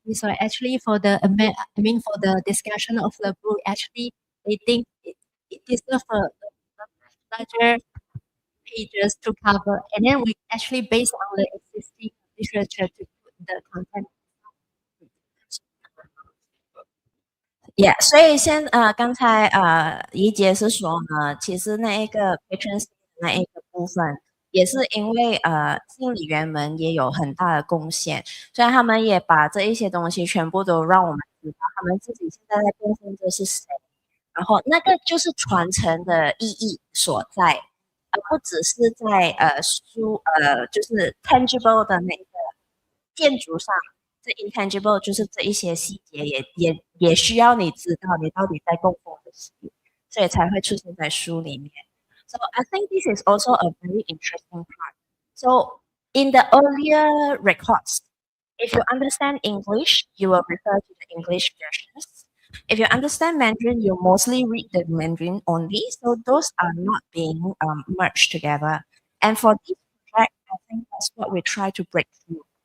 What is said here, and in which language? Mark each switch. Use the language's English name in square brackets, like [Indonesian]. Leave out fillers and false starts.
[English] So actually, for the I mean for the discussion of the book, actually, I think it deserves a larger pages to cover, and then we actually based on the existing literature to put the content. [Chinese] Yeah，所以刚才怡姐是说呢，其实那一个 patron saint 那一个部分，也是因为信理员们也有很大的贡献，所以他们也把这一些东西全部都让我们知道，他们自己现在在贡献的是谁，然后那个就是传承的意义所在，而不只是在就是 tangible 的那个建筑上。这 intangible 就是这一些细节也需要你知道你到底在供奉的是谁，所以才会出现在书里面。 [English] So I think this is also a very interesting part. So in the earlier records, if you understand English, you will refer to the English versions. If you understand Mandarin, you mostly read the Mandarin only. So those are not being merged together. And for this project, I think that's what we try to break through.